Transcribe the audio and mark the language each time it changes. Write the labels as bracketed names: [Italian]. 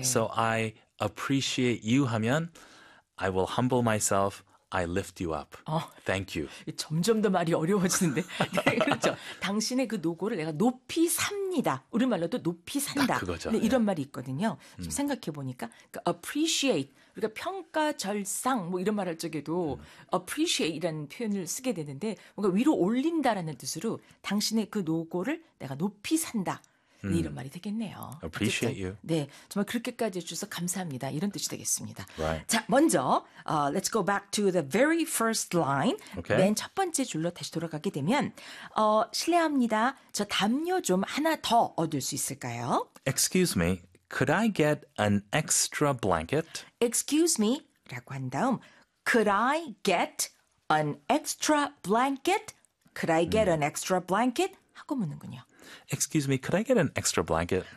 [English] So I appreciate you [Korean] 하면 [English] I will humble myself, I lift you up. Thank you. [Korean] 점점 더 말이 어려워지는데. 네, 그렇죠. 당신의 그 노고를 내가 높이 삽니다. 우리말로도 높이 산다. 그거죠. 네, 이런 네. 말이 있거든요. 좀 생각해보니까 그 appreciate, 우리가 평가, 절상 뭐 이런 말할 적에도 appreciate이라는 표현을 쓰게 되는데 뭔가 위로 올린다라는 뜻으로 당신의 그 노고를 내가 높이 산다. 네, 이런 말이 되겠네요. [English] Appreciate [Korean] 어쨌든, [English] you. [Korean] 네, 정말 그렇게까지 해주셔서 감사합니다. 이런 뜻이 되겠습니다. [English] Right. [Korean] 자, 먼저 [English] let's go back to the very first line. Okay. [Korean] 맨 첫 번째 줄로 다시 돌아가게 되면 실례합니다. 저 담요 좀 하나 더 얻을 수 있을까요? [English] Excuse me, could I get an extra blanket? Excuse me, [Korean] 라고 한 다음 [English] could I get an extra blanket? Could I get an extra blanket? [Korean] 하고 묻는군요. [English] Excuse me, could I get an extra blanket?